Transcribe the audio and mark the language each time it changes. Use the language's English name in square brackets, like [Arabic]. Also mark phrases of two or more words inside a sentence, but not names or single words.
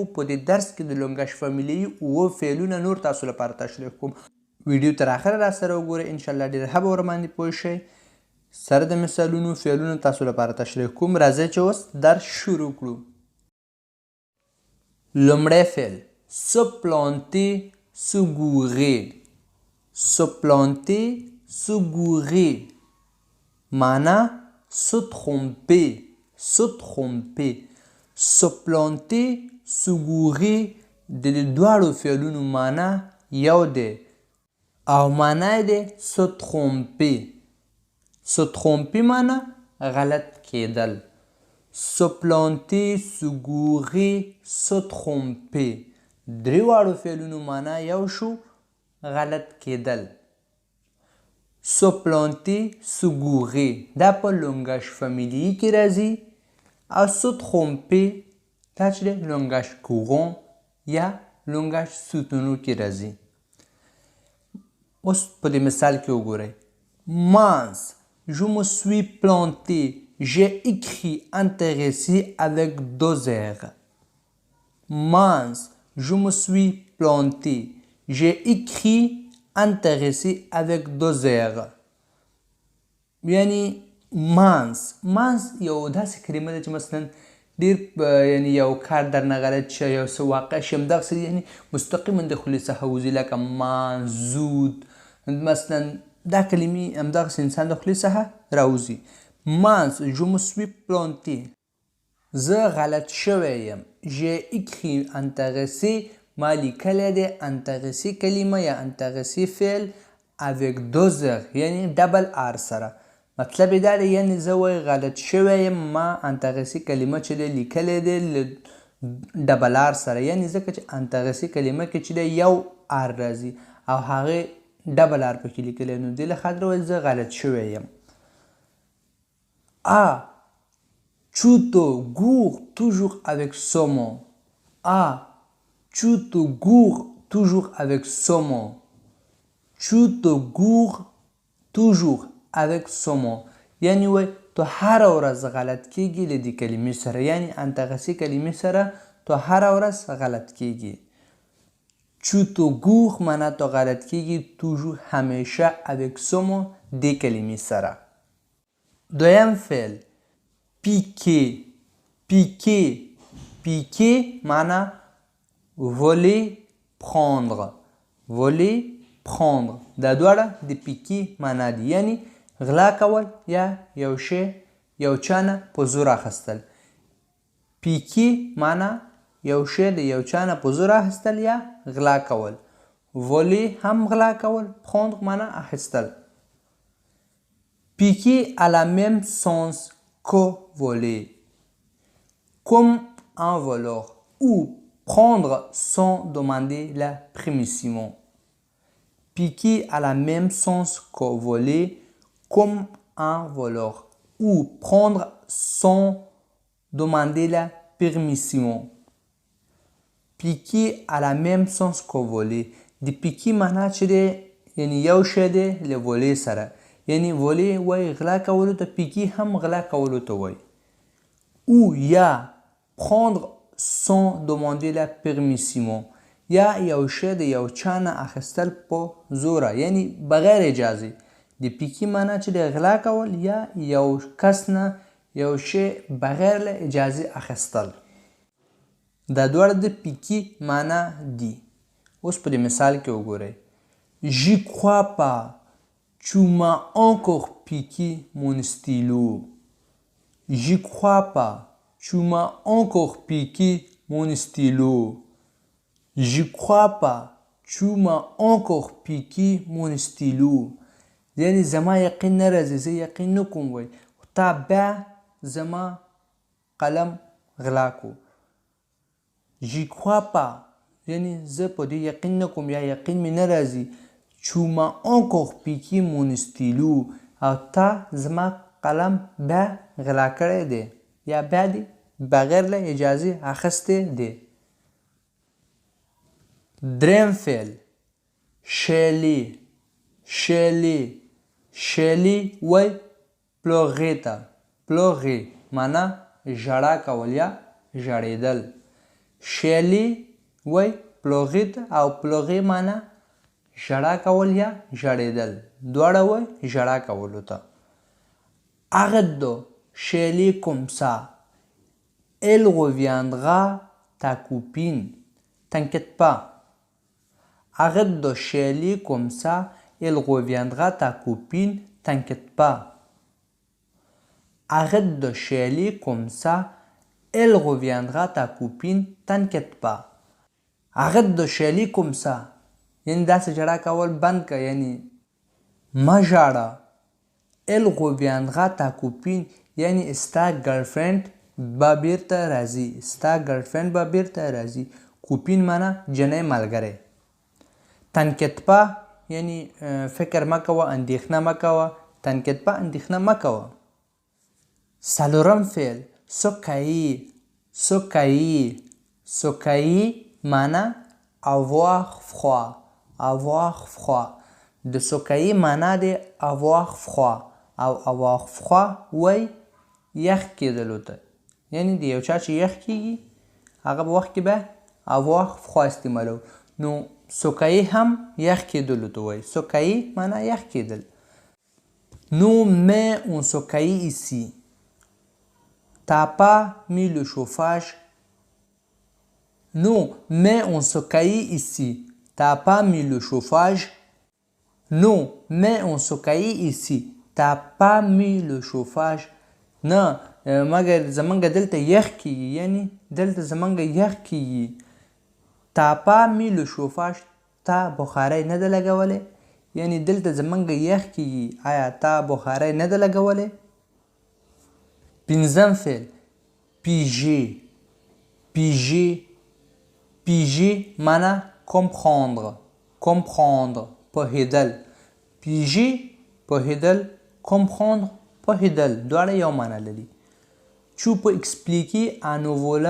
[Pashto] په دې درس کې د [French] langage familier [Pashto] 7 فعلونه نور تاسو لپاره تشریح کوم. ویډیو تر اخره را سره وګورئ، انشاءالله ډېر ښه به ورباندې پوه شئ. سره د مثالونو فعلونو تاسو لپاره تشریح کوم. راځئ چې اوس درس شروع کړو. لومړی فعل [French] se planter, se gourer. Se planter, se gourer. معنا se tromper, se tromper. Se planter, se gourer [Pashto] د دې دواړو فعلونو معنا یو دی او معنا یې دی [French] se tromper. se tromper [Pashto] معنا غلط کېدل. [French] se planter, se gourer, se tromper. [Pashto] درې واړو فعلونو معنا یو شو، غلط کېدل. [French] se planter, se gourer [Pashto] دا په [French] langage familier [Pashto] کې راځي او [French] se tromper [Pashto] دا چې دی [French] langage courant [Pashto] یا [French] langage soutenu [Pashto] کې راځي. اوس په دې مثال کې وګورئ. [French] mince, je me suis planté, j'ai écrit intéressé avec 2 R. mince, je me suis planté, j'ai écrit intéressé avec 2 R. [Pashto] یعنی mince یو داسې کلمه ده چې مثلا ډېر یعنی یو کار درنه غلط شه، یو څه واقع شي، همدغسې یعنی مستقیما د خولې څخه وځي، لکه منزود مثلا دا کلمې همدغسې انسان د خولې څخه راوځي. [French] mince, je me suis planté [Pashto] زه غلط شوی یم. [French] j'ai écrit intéressé [Pashto] ما لیکلی دی intéressé کلمه یا intéressé فعل [French] avec 2 R [Pashto] یعنی [English] double R [Pashto] سره. مطلب یې دا دی یعنې زه وایي غلط شوی یم، ما intéressé کلمه چې دی لیکلی دی له [English] double R [Pashto] سره، یعنې ځکه چې intéressé کلمه کې چې دی یو آر راځي او هغې [English] double R [Pashto] پکې لیکلی، نو دې له خاطره وایي زه غلط شوی یم. [French] tu te gourres toujours avec saumon. tu te gourres toujours avec saumon. tu te gourres toujours avec saumon [Pashto] یعنی وای تو هره ورځ غلط کیږي له دې کلمې سره، یعنی intéressé کلمې سره تو هره ورځ غلط کیږي. [French] tu te gourres [Pashto] معنا تو غلط کیږي toujours همیشه [French] avec saumon [Pashto] دې کلمې سره. دویم فعل piquer. [French] piquer معنا voler, prendre. voler, prendre [Pashto] دا دواړه د piquer معنا دي، یعنی غلا کول یا یو شی یو چا نه په زور اخیستل. piquer معنا یو شی د یو چا نه په زور اخیستل یا غلا کول. voler هم غلا کول، prendre معنا اخیستل. [French] piquer a la même sens que voler. comme un voleur ou prendre sans demander la permission. piquer a la même sens que voler, comme un voleur ou prendre sans demander la permission. piquer a la même sens que voler [Pashto] د piquer معنا چې دی یعنی یو شی دی له voler سره، یعنی voler وایي غلا کولو ته، piquer هم غلا کولو ته وایي. ou یا [French] prendre sans demander la permission [Pashto] یا یو شی د یو چا نه اخیستل په زوره، یعنی بغیر اجازې. د piquer معنا چې د غلا کول یا یو کس نه یو شی بغیر له اجازې اخیستل. دا دواړه د piquer معنا دي. اوس په دې مثال کې وګورئ. [French] j'y crois pas, tu m'as encore piqué mon stylo. j'y crois pas, tu m'as encore piqué mon stylo. j'y crois pas, tu m'as encore piqué mon stylo. [Pashto] یعنی زما یقین نه راځي، زه یقین نه کوم وایي تا بیا زما قلم غلا کو. [French] j'y crois pas [Pashto] یعنی زه په دې یقین نه کوم یا یقین مې نه راځي [French] Tu m'as encore piqué mon stylo. [Pashto] او تا زما قلم بیا غلا کړی دی یا بیا دې بغیر له اجازې اخیستی دی. دریم فعل شیلی. شیلی شیلی وای پلوغې ته. پلوغې معنا ژړا کول یا ژړېدل. شیلی وای پلوغې ته او پلوغې معنا ژړا کول یا ژړېدل. دواړه وای ژړا کولو ته. [French] Arrête chez les comme ça. Elle reviendra ta copine. T'inquiète pas. Arrête de chialer comme ça. Elle reviendra ta copine. T'inquiète pas. Arrête de chialer comme ça. Elle reviendra ta copine. T'inquiète pas. Arrête de chialer comme ça. [Pashto] یعنی داسې ژړا کول بند که یعنی مه ژاړه. [French] Elle reviendra ta copine [Pashto] یعنی ستا ګرلفرینډ به بیرته راځي. ستا ګرلفرینډ به بیرته راځي. کوپین معنا جنۍ ملګری. [French] T'inquiète pas [Pashto] یعنی فکر مه کوه اندېښنه مه کوه. [French] T'inquiète pas [Pashto] اندېښنه مه کوه. څلورم فعل سوکایي. سوکایي سوکایي معنا avoir froid. [French] avoir froid. [Pashto] د سوکایي معنا دی [French] avoir froid [Pashto] او [French] avoir froid [Pashto] وای یخ کېدلو ته. یعنی د یو چا چې یخ کېږي هغه په وخت کې به [French] avoir froid [Pashto] استعمالو. نو سوکایي هم یخ کېدلو ته وای. سوکایي معنا یخ کېدل. [French] Nous mais on سوکایي ici. T'as pas mis le chauffage. Non, mais on se caille ici. T'as pas mis le chauffage. Non, mais on se caille ici. T'as pas mis le chauffage. [Pashto] نه مګر زمونږ دلته یخ کېږي یعنی دلته زمونږ یخ کېږي. [French] T'as pas mis le chauffage. [Pashto] تا بخارۍ نه ده لګولی یعنی دلته زمونږ یخ کېږي. آیا تا بخارۍ نه ده لګولی؟ پنځم فعل piger. [French] piger piger معنا comprendre. [Pashto] comprendre پوهېدل. piger پوهېدل. comprendre پوهېدل. دواړه یو معنا لري. [French] Tu peux expliquer à nouveau là?